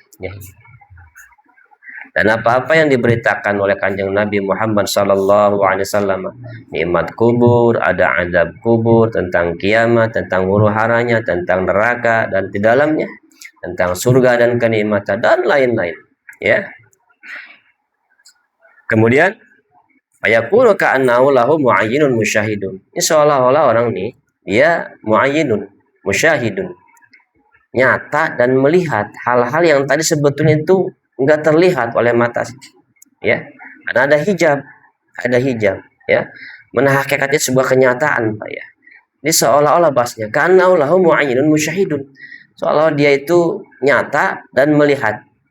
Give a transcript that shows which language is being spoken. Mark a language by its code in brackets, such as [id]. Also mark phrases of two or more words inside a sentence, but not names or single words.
[id] Dan apa-apa yang diberitakan oleh Kanjeng Nabi Muhammad [ar] صلى الله عليه وسلم, [id] nikmat kubur, ada azab kubur, tentang kiamat, tentang huru-haranya, tentang neraka dan di dalamnya, tentang surga dan kenikmatan dan lain-lain, Kemudian [ar] أيقول كأنه له معاين مشاهد. [id] Ini seolah-olah orang ini dia [ar] معاين، مشاهد, [id] nyata dan melihat hal-hal yang tadi sebetulnya itu enggak terlihat oleh mata, karena ada hijab, Mana hakikatnya sebuah kenyataan, Pak, Ini seolah-olah bahasnya karena [ar] له معاين مشاهد, [id] seolah dia itu nyata dan melihat,